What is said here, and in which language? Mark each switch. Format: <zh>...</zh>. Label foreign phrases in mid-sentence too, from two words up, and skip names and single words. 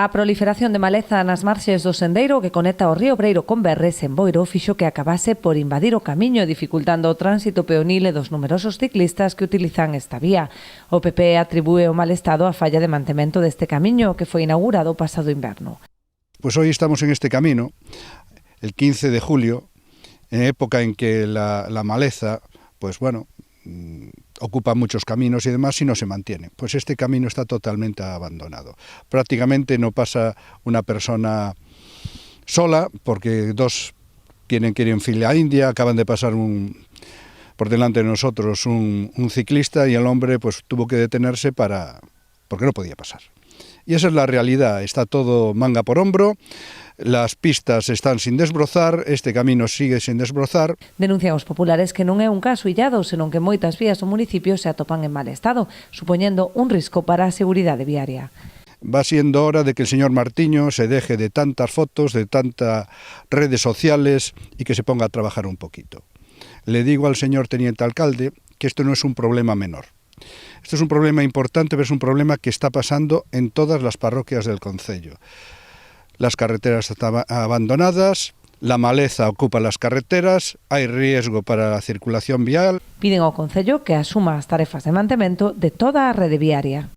<gl>A proliferación de maleza nas marxes do sendeiro que conecta o río Breiro con Berres en Boiro fixo que acabase por invadir o camiño, dificultando o tránsito peonil e dos numerosos ciclistas que utilizan esta vía. O PP atribúe o mal estado á falla de mantemento deste camiño que foi inaugurado o pasado inverno.</gl> <es>Pues hoy estamos en este camino, el 15 de julio, en época en que la maleza, pues bueno, ocupa muchos caminos y demás y no se mantiene. Pues este camino está totalmente abandonado. Prácticamente no pasa una persona sola porque dos tienen que ir en fila india, acaban de pasar por delante de nosotros un ciclista y el hombre pues tuvo que detenerse porque no podía pasar. Y esa es la realidad, está todo manga por hombro, las pistas están sin desbrozar, este camino sigue sin desbrozar.</es> <gl>Denuncian os populares que non é un caso illado, senón que moitas vías do municipio se atopan en mal estado, supoñendo un risco para a seguridade viaria.</gl> <es>Va siendo hora de que el señor Martiño se deje de tantas fotos, de tantas redes sociales y que se ponga a trabajar un poquito. Le digo al señor teniente alcalde que esto no es un problema menor. Esto es un problema importante, pero es un problema que está pasando en todas las parroquias del concello. Las carreteras están abandonadas, la maleza ocupa las carreteras, hai riesgo</es> <gl>para a circulación vial. Piden ao concello que asuma as tarefas de mantemento de toda a rede viaria.</gl>